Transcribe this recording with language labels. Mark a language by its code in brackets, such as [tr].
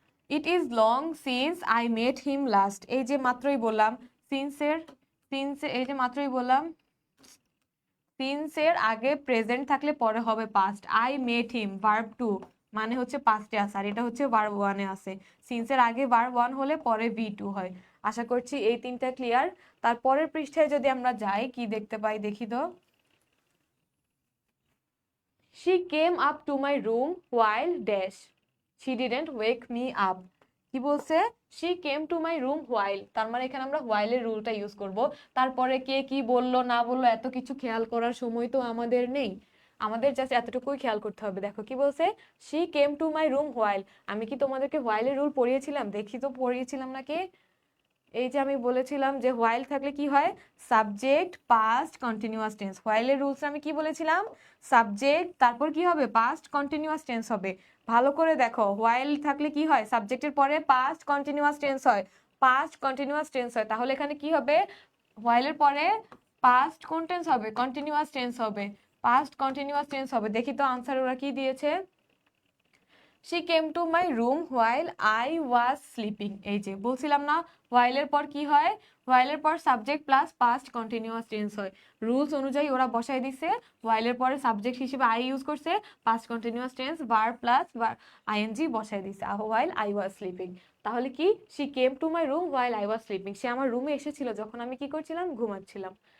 [en] it is long since I met him last, [bn] এই যে মাত্রই বললাম সিন্সের, এই যে মাত্রই বললাম সিন্সের আগে প্রেজেন্ট থাকলে পরে হবে past. I met him verb two মানে হচ্ছে পাস্টে আছে, আর এটা হচ্ছে ভার্ব ওয়ানে আছে। সিন্সের আগে ভার্ব ওয়ান হলে পরে ভি টু হয়। আশা করছি এই তিনটা ক্লিয়ার। তারপরের পৃষ্ঠায় যদি আমরা যাই কি দেখতে পাই দেখি তো। [en] She came up to my room while dash. She didn't wake me up. [bn] কি বলছে? [en] She came to my room while, [bn] তার মানে এখানে আমরা while এর রুলটা ইউজ করব। তারপরে কে কি বললো না বললো এত কিছু খেয়াল করার সময় তো আমাদের নেই, আমাদের জাস্ট এতটুকুই খেয়াল করতে হবে। দেখো কি বলছে, [en] she came to my room while। [bn] আমি কি তোমাদেরকে while এর রুল পড়িয়েছিলাম? দেখি তো পড়িয়েছিলাম নাকি। এই যে আমি বলেছিলাম যে হোয়াইল থাকলে কি হয়, subject past continuous tense. হোয়াইলের rules আমি কি বলেছিলাম, সাবজেক্ট তারপর কি হবে, পাস্ট কন্টিনিউয়াস টেন্স হবে। ভালো করে দেখো, হোয়াইল থাকলে কি হয়, সাবজেক্টের পরে পাস্ট কন্টিনিউয়াস টেন্স হয়, পাস্ট কন্টিনিউয়াস টেন্স হয়। তাহলে এখানে কি হবে, হোয়াইলের পরে পাস্ট কোন টেন্স হবে, কন্টিনিউয়াস টেন্স হবে, পাস্ট কন্টিনিউয়াস টেন্স হবে। দেখি তো আনসার ওরা কি দিয়েছে। [en] She came to my room while I was sleeping। [bn] এই যে বলছিলাম না while এর পর কি হয়, while এর পর subject plus past continuous tense হয়। রুলস অনুযায়ী ওরা বসাই দিছে, while এর পরে সাবজেক্ট হিসেবে I ইউজ করছে, past continuous tense verb plus ING বসাই দিছে [en] while I was sleeping। [bn] তাহলে কি, [en] she came to my room while I was sleeping, [bn] সে আমার রুমে এসেছিল যখন আমি কি করছিলাম, ঘুমাচ্ছিলাম।